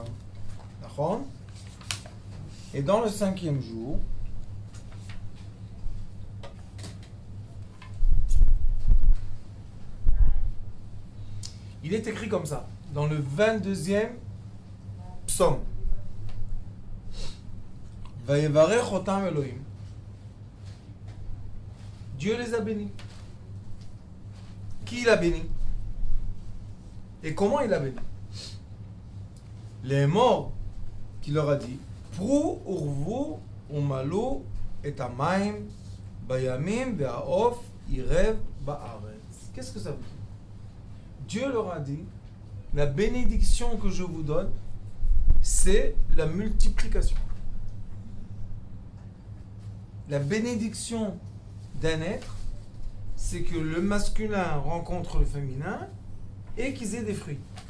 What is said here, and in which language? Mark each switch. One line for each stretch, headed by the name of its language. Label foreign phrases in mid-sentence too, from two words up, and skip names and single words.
French: D'accord? Et dans le 5e jour, il est écrit comme ça, dans le 22e psaume.
Hebrew: ויברך אותם אלהים.
French: Dieu les a bénis. Qui l'a béni? Et comment il l'a béni? Les morts qui leur a dit
Hebrew: פרו ורבו ומלאו את המים בימים והעוף ירב בארץ.
French: Qu'est-ce que ça veut dire? Dieu leur a dit la bénédiction que je vous donne, c'est la multiplication. La bénédiction d'un être, c'est que le masculin rencontre le féminin et qu'ils aient des fruits.